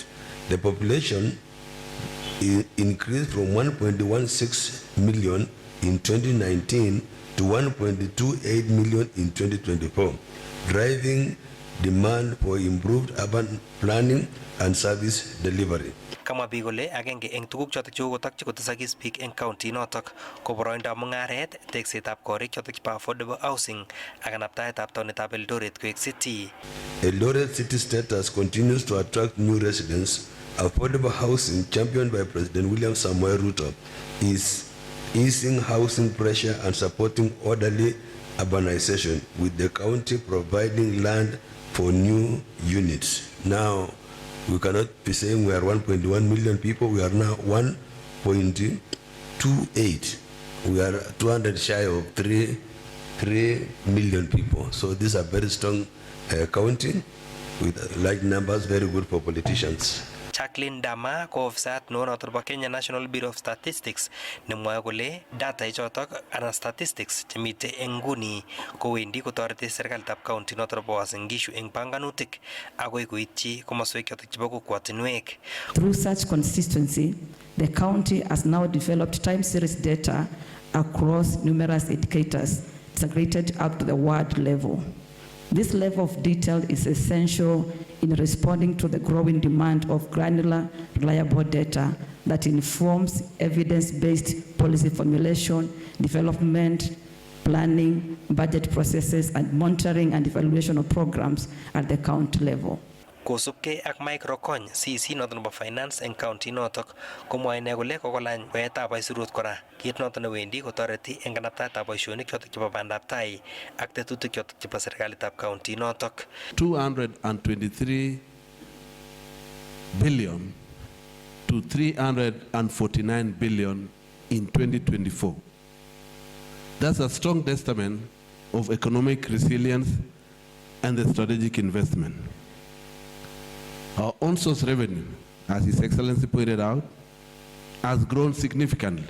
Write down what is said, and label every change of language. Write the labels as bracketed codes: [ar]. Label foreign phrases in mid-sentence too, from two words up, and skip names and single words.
[en] The population increased from 1.16 million in 2019 to 1.28 million in 2024, driving demand for improved urban planning and service delivery. [kln] Kamwa biik kole agenge eng tuguk chotok chekokotokyi kotesakis biik eng county notok ko boroindab mung'aret, teksetab korik chotok chebo [en] affordable housing [kln] ak kanaptaetab taonitab Eldoret koek city. [en] Eldoret city status continues to attract new residents. Affordable housing, championed by President William Samoei Ruto, is easing housing pressure and supporting orderly urbanization, with the county providing land for new units. Now, we cannot be saying we are 1.1 million people. We are now 1.28. We are 200 shy of 3 million people. So these are very strong county with large numbers, very good for politicians. [kln] Jacqueline Dama ko ofisat noto nebo Kenya National Bureau of Statistics nemwoe kole data ichotok anan statistics chemite eng nguni kowendi kotoreti serikalitab county noto nebo Uasin Gishu eng panganutik akoi koityi komoswek chotok chebo kokwotinwek. [en] Through such consistency, the county has now developed time series data across numerous indicators integrated up to the ward level. This level of detail is essential in responding to the growing demand of granular, reliable data that informs evidence-based policy formulation, development, planning, budget processes, and monitoring and evaluation of programs at the county level. [kln] Kosubkei ak Mike Rokony, CC noto nebo finance eng county notok, komwoe ine kole kokolany baetab aisurut kora, kit noto newendi kotoreti eng kanaptaetab boisionik chotok chebo bandab tai ak tetutik chotok chebo serikalitab county notok. [en] 223 billion to 349 billion in 2024. That's a strong testament of economic resilience and the strategic investment. Our on-source revenue, as His Excellency pointed out, has grown significantly.